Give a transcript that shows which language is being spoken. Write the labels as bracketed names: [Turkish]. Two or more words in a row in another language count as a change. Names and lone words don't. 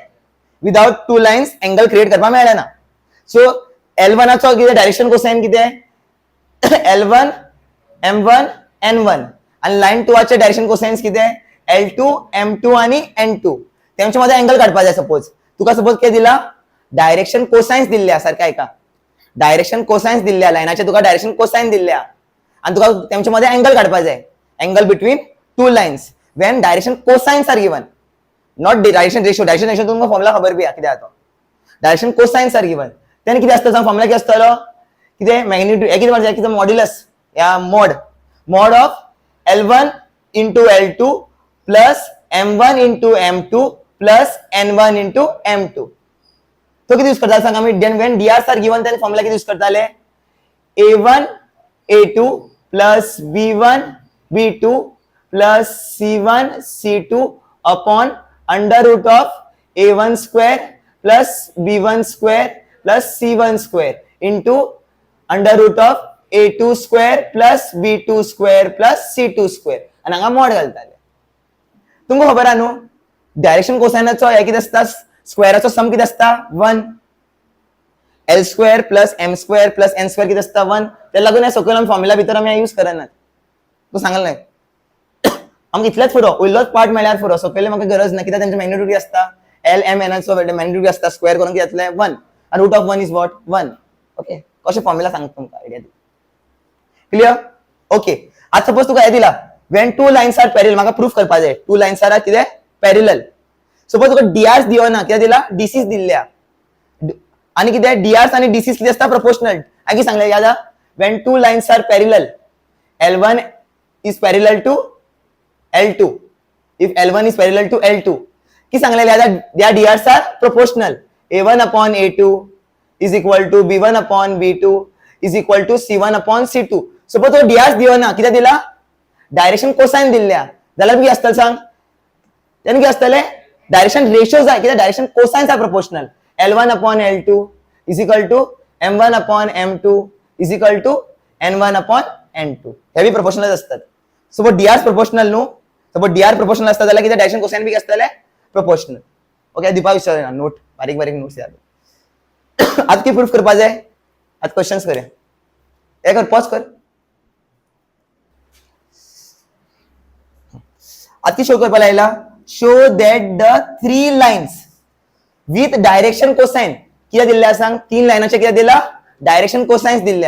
[English] without 2 lines angle create [Konkani] करपा मेळना. सो L1 चो कितें [English] direction cosine [Konkani] कितें L1 M1 N1 आणि लाइन 2 चे [English] direction cosines [Konkani] कितें L2 M2 आणि N2. तेंच्या मध्ये एंगल काडपा जाय. सपोज तुका सपोज कितें दिला [English] direction cosines [Konkani] दिल्ल्या सारखं ऐका [English] direction cosines [Konkani] दिल्ल्या लायनाचे तुका [English] direction cosine [Konkani] दिल्ल्या आणि तुका तेंच्या मध्ये एंगल काडपा जाय [English] angle between 2 lines when direction cosines are given not direction ratio [Konkani] तुमकां फॉर्मुला खबर बी कितें आसा तो [English] direction cosines are given [Konkani] तेन्ना कितें आसता फॉर्मुला कितें आसतलो कितें मॅग्निट्यूड कितें म्हणटा कितें मॉड्युलस या [English] mod of L1 into L2 plus M1 into M2 plus N1 into M2 [Konkani] plus N1 into M2. तो किती यूज करता सांग आम्ही [English] when drs are given then [Konkani] फॉर्मुला किती यूज करताले [English] A1 A2 plus B1 B2 plus C1 C2 upon under root of A1 square plus B1 square plus C1 square into under root of A2 square plus B2 square plus C2 square [Konkani] आणि हांगा मॉड घालताले. तुमकां खबर आहा न्हू डायरेक्शन कोसाइनाचो हे कितें आसता स्क्वेअराचो सम कितें आसता 1 [English] L square plus M square plus N square [Konkani] कितें आसता 1 ते लागून हे सकयल फॉर्मुला भितर आमी यूज करनात. तू सांगल नाही आमकां इतलेच पुरो उरलोच पार्ट मेळ्यार पुरो सकयल म्हाका गरज ना कित्याक तेंचे मॅग्निट्यूड आसता L M N चो मॅग्निट्यूड आसता स्क्वेअर करून कितें जातले 1 आणि [English] root of 1 is what 1. [Konkani] ओके कशे फॉर्मुला सांगता तुमकां [English] idea clear. [Konkani] ओके आज सपोज तुका हे दिला [English] when two lines are parallel [Konkani] म्हाका प्रूफ करपा जाय [English] 2 lines are [Konkani] कितें parallel. सपोज तुका drs दियो ना कितें दिला dc's दिल्ल्या आणि कितें drs आणि dc's कितें आसता प्रोपोर्शनल. हांवें कितें सांगलें याद [English] when two lines are parallel L1 is parallel to L2 if L1 is parallel to L2 [Konkani] कितें सांगलें याद [English] their drs are proportional A1 upon A2 is equal to B1 upon B2 is equal to C1 upon C2. [Konkani] सपोज तो drs दियो ना कितें दिला [English] direction cosine [Konkani] दिल्ल्या जाल्यार कितें आसतलें सांग तेन्ना कितें आसतलें [English] direction ratio [Konkani] जाय कित्याक [English] direction cosines are proportional L1 upon L2 is equal to M1 upon M2 is equal to N1 upon N2 [Konkani] हे बी प्रोपोर्शनल असतात. सपोज dr प्रोपोर्शनल न्हू सपोज dr प्रोपोर्शनल आसता जाल्यार कितें डायरेक्शन कोसाइन बी आसतलें प्रोपोर्शनल. ओके दिपा विचारना नोट बारीक बारीक नोट्स याद. आज कितें प्रूफ करपा जाय आज क्वेश्चन्स करूया हे कर पॉज कर. आती शो करपा लायला [English] show that the 3 lines with direction cosine [Konkani] कितें दिल्ल्या सांग 3 लायनाचे कितें दिला [English] direction cosines [Konkani] दिल्ल्या.